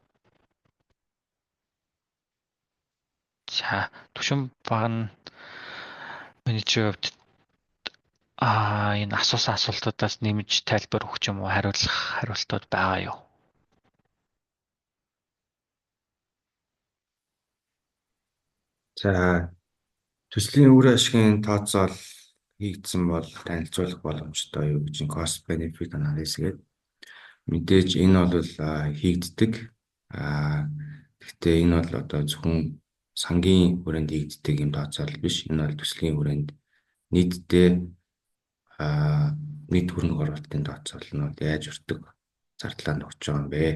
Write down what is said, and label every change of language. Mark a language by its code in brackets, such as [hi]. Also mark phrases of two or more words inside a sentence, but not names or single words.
[mn] За түвшин баг нь менежер хувьд энэ асуусан асуултуудаас нэмж тайлбар өгч юм уу хариулах хариултууд байгаа юу? За төслийн үр ашигын тооцоол хийгдсэн бол танилцуулах боломжтой юу гэж [en] cost benefit analysis [mn] гэдэг. Мэдээж энэ бол хийгддэг. Гэхдээ энэ бол одоо зөвхөн сангийн хүрээнд хийгддэг юм тооцоол биш. Энэ бол төслийн хүрээнд нийтдээ нийт хөрөнгө оруулалтын тооцоол нь бол яаж өртөг зардлаа нөхж байгаа юм бэ?